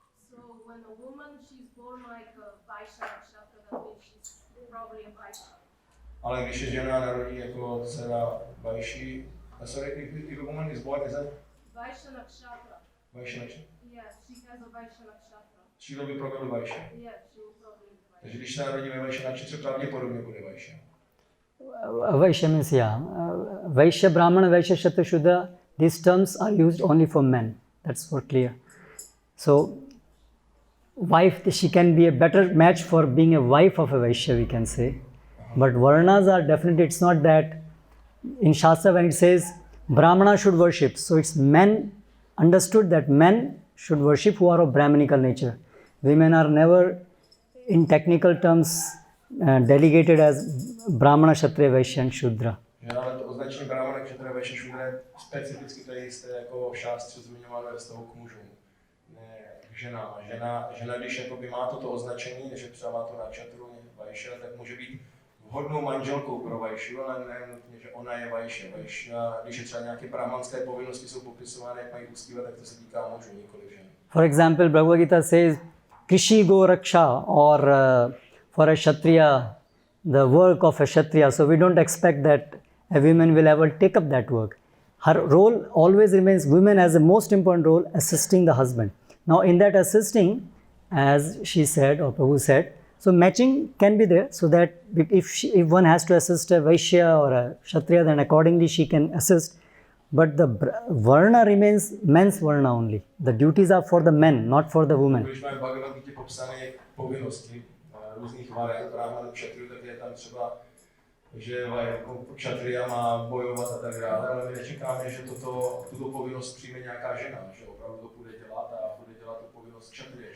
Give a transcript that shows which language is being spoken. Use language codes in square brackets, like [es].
[en] So when a woman, she's born like a Vaishya nakshatra, that means she's probably a Vaishya. [cs] Ale když je žena narodí jako dcera Vaishi, [en] sorry, if a woman is born as a Vaishya nakshatra. Vaishya nakshatra, Yes, she has a Vaishya nakshatra. she will be probably Vaishya. Yes, she will probably be Vaishya. [cs] Takže když se narodí ve Vaishya nakshatra, pravděpodobně bude Vaishya. [en] Vaishya means, yeah. Vaishya, Brahmana, Vaishya, Kshatriya, Shudra, these terms are used only for men. That's for clear. So, wife, she can be a better match for being a wife of a Vaishya, we can say. But Varnas are definitely, it's not that. In Shastra, when it says Brahmana should worship, so it's men, understood that men should worship who are of Brahmanical nature. Women are never, in technical terms, delegated as Brahmana, Kshatriya, Vaishya and Shudra. [cs] Ale to označení Brahmana, Kshatriya, Vaishya, Shudra je specificky to jisté jako v šástře zmiňované ve vztahu k mužům, ne k ženám. Žena, když jakoby má toto označení, že třeba má to na Kshatru, Vaishya, tak může být vhodnou manželkou pro Vaishyu, ale ne nutně, že ona je Vaishya. Vaishya, když je třeba nějaké brahmanské povinnosti jsou popisovány, jak mají uctívat, tak to se týká mužů, nikoliv žen. [en] For example, Bhagavad Gita says, Krishi go raksha, or for a Kshatriya, the work of a Kshatriya. So we don't expect that a woman will ever take up that work. Her role always remains, women has the most important role, assisting the husband. Now in that assisting, as she said, or Prabhu said, so matching can be there, so that if one has to assist a Vaishya or a Kshatriya, then accordingly she can assist. But the Varna remains men's Varna only. The duties are for the men, not for the women. [cs] Když máme v Bhagavad Gita popsané povinnosti různých varen, brahmanů, Kshatriyů, tak je tam třeba, že Kshatriya má bojovat a tak dále, ale my nečekáme, že tuto povinnost přijme nějaká žena, že opravdu to bude dělat a bude dělat tu povinnost Kshatriya.